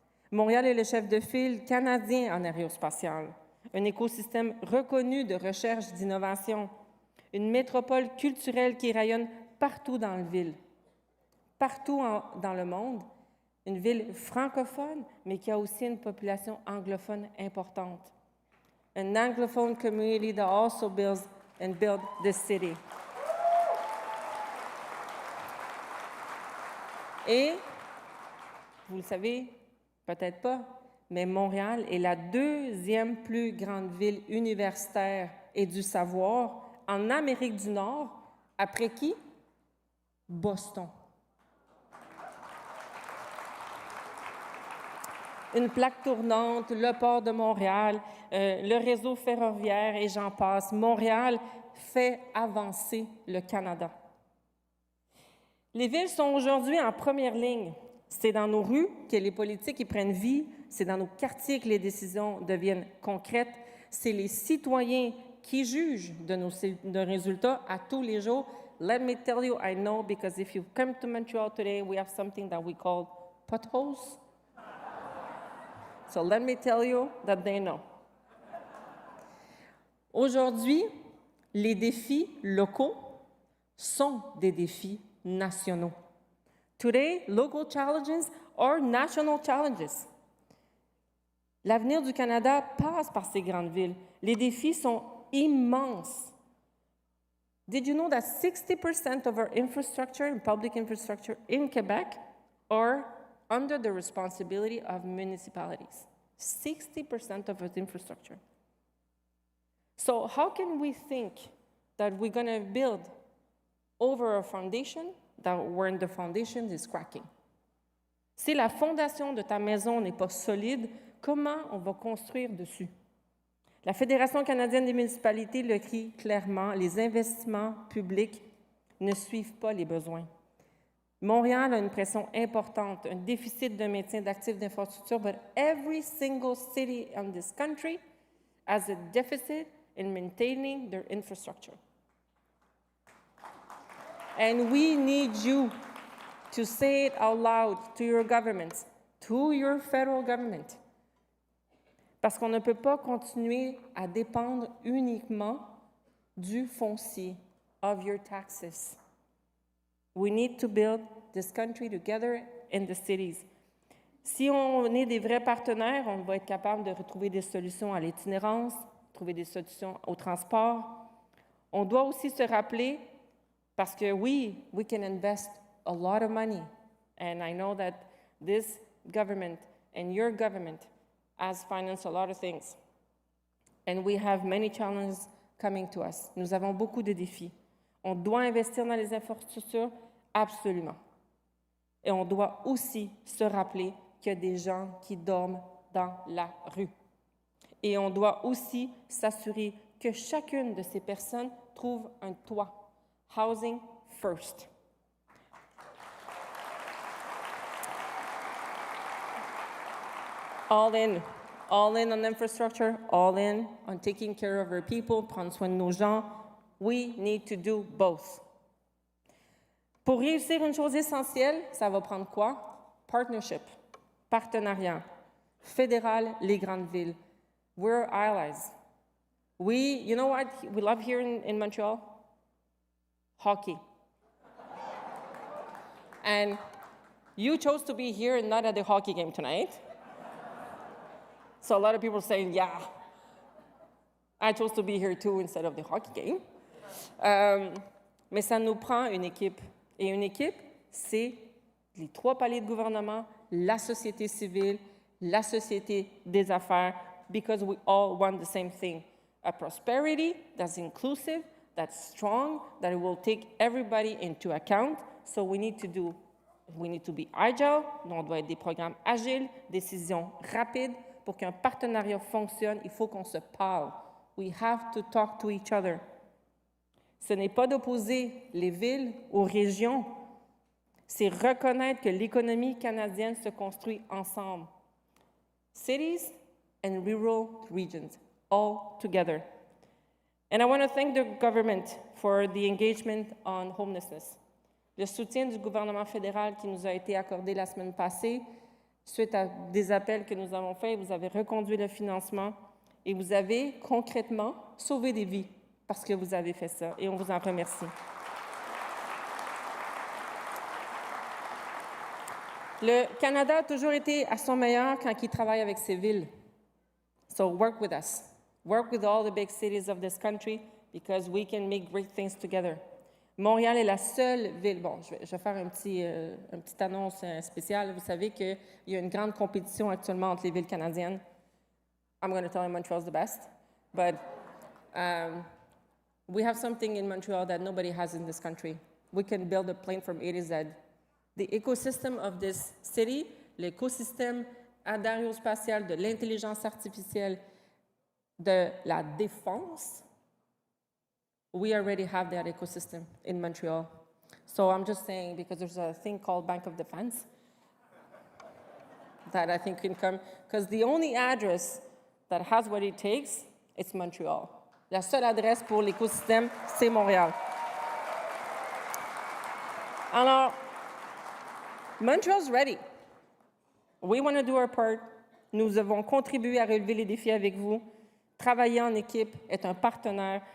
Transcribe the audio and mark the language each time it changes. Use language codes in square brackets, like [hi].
[fr] Montréal est le chef de file canadien en aérospatial, un écosystème reconnu de recherche et d'innovation, une métropole culturelle qui rayonne partout dans la ville, partout dans le monde, une ville francophone, mais qui a aussi une population anglophone importante. [en] An anglophone community that also builds and build this city. [fr] Et, vous le savez, peut-être pas, mais Montréal est la 2e plus grande ville universitaire et du savoir en Amérique du Nord. Après qui? Boston. Une plaque tournante, le port de Montréal, le réseau ferroviaire et j'en passe. Montréal fait avancer le Canada. Les villes sont aujourd'hui en première ligne. C'est dans nos rues que les politiques y prennent vie, c'est dans nos quartiers que les décisions deviennent concrètes, c'est les citoyens qui jugent de nos résultats à tous les jours. [en] Let me tell you, I know, because if you come to Montreal today, we have something that we call potholes. So let me tell you that they know. [fr] Aujourd'hui, les défis locaux sont des défis nationaux. [en] Today, local challenges are national challenges. [fr] L'avenir du Canada passe par ces grandes villes. Les défis sont immenses. [en] Did you know that 60% of our infrastructure and public infrastructure in Quebec are under the responsibility of municipalities? 60% of its infrastructure. So how can we think that we're going to build over a foundation that when the foundation is cracking? [fr] Si la fondation de ta maison n'est pas solide, comment on va construire dessus? La Fédération canadienne des municipalités le crie clairement, les investissements publics ne suivent pas les besoins. Montréal a une pression importante, un déficit de maintien d'actifs d'infrastructure, [en] but every single city in this country has a deficit in maintaining their infrastructure. And we need you to say it out loud to your governments, to your federal government. [fr] Parce qu'on ne peut pas continuer à dépendre uniquement du foncier, [en] of your taxes. We need to build this country together in the cities. [fr] Si on est des vrais partenaires, on va être capable de retrouver des solutions à l'itinérance, trouver des solutions au transport. On doit aussi se rappeler, parce que oui, [en] we can invest a lot of money. And I know that this government and your government has financed a lot of things. And we have many challenges coming to us. [fr] Nous avons beaucoup de défis. On doit investir dans les infrastructures, absolument. Et on doit aussi se rappeler qu'il y a des gens qui dorment dans la rue. Et on doit aussi s'assurer que chacune de ces personnes trouve un toit. [en] Housing first. All in on infrastructure, all in on taking care of our people, [fr] prendre soin de nos gens. [en] We need to do both. [fr] Pour réussir une chose essentielle, ça va prendre quoi? Partnership, partenariat, fédéral, les grandes villes. [en] We're allies. You know what we love here in Montreal? Hockey. And you chose to be here and not at the hockey game tonight. So a lot of people are saying, yeah, I chose to be here too instead of the hockey game. [fr] Mais ça nous prend une équipe. Et une équipe, c'est les trois paliers de gouvernement, la société civile, la société des affaires, [en] because we all want the same thing. A prosperity that's inclusive, that's strong, that it will take everybody into account. So we need to be agile, [fr] on doit être des programmes agiles, décisions rapides. Pour qu'un partenariat fonctionne, il faut qu'on se parle. [en] We have to talk to each other. [fr] Ce n'est pas d'opposer les villes aux régions, c'est reconnaître que l'économie canadienne se construit ensemble. [en] Cities and rural regions, all together. And I want to thank the government for the engagement on homelessness. [fr] Le soutien du gouvernement fédéral qui nous a été accordé la semaine passée, suite à des appels que nous avons faits, vous avez reconduit le financement et vous avez concrètement sauvé des vies parce que vous avez fait ça et on vous en remercie. Le Canada a toujours été à son meilleur quand il travaille avec ses villes. [en] So work with us. Work with all the big cities of this country because we can make great things together. [fr] Montréal est la seule ville. Bon, je vais faire une petite annonce spéciale. Vous savez qu'il y a une grande compétition actuellement entre les villes canadiennes. [en] I'm going to tell you Montreal's the best, but we have something in Montreal that nobody has in this country. we can build a plane from A to Z. The ecosystem of this city, [fr] l'écosystème aérospatial, de l'intelligence artificielle, de la défense, [en] we already have that ecosystem in Montreal. So I'm just saying, because there's a thing called Bank of Defense that I think can come, because the only address that has what it takes, it's Montreal. [fr] La seule adresse pour l'écosystème, c'est Montréal. [en] Alors, Montreal's ready. We want to do our part. [fr] Nous avons contribué à relever les défis avec vous. Travailler en équipe, être un partenaire.